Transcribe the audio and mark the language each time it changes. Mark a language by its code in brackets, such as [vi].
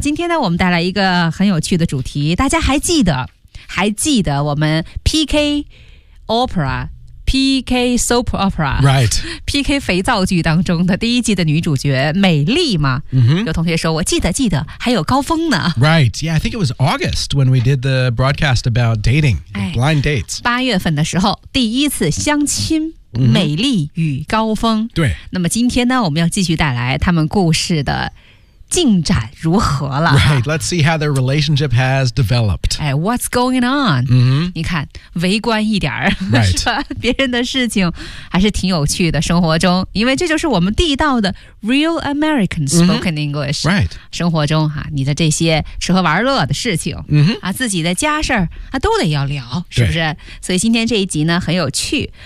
[zh] 今天呢我们带来一个很有趣的主题，大家还记得我们 PKOpera, PK Soap Opera, [en] Right, [zh] PK 肥皂剧当中的第一季的女主角美丽吗、 mm-hmm. 有同学说我记得还有高峰呢。 [en] Right, yeah, I think it was August when we did the broadcast about dating, blind dates. [zh] 八月份的时候第一次相亲美丽与高峰。 Mm-hmm. 对。那么今天呢我们要继续带来他们故事的进展如何了。 [en] Right, let's see how their relationship has developed. What's going on?、 Mm-hmm. [zh] 你看围观一点、 [en] right. [zh] 是吧，别人的事情还是挺有趣的生活中。因为这就是我们地道的 [en] real American spoken English.、 Mm-hmm. Right. [zh] 生活中、啊、你的这些吃喝玩乐的事情、 mm-hmm. 啊、自己的家事儿、啊、都得要聊是不是。所以今天这一集呢很有趣。